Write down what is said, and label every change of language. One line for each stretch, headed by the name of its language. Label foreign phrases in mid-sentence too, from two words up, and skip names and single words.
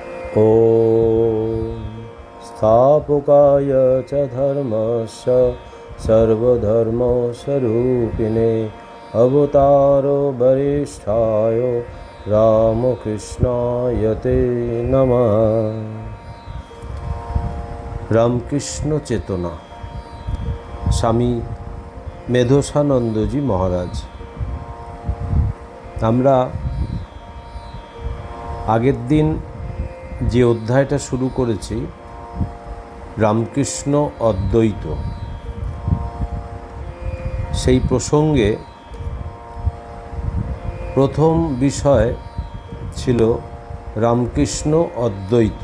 Sanskrit: ॐ स्थापकाय च धर्मस्य सर्वधर्मस्वरूपिणे अवतारो वरिष्ठाय रामकृष्णाय ते नमः।
Bangla: রামকৃষ্ণ চেতনা, স্বামী মেধসানন্দজি মহারাজ। আমরা আগের দিন যে অধ্যায়টা শুরু করেছি, রামকৃষ্ণ অদ্বৈত, সেই প্রসঙ্গে প্রথম বিষয় ছিল রামকৃষ্ণ অদ্বৈত।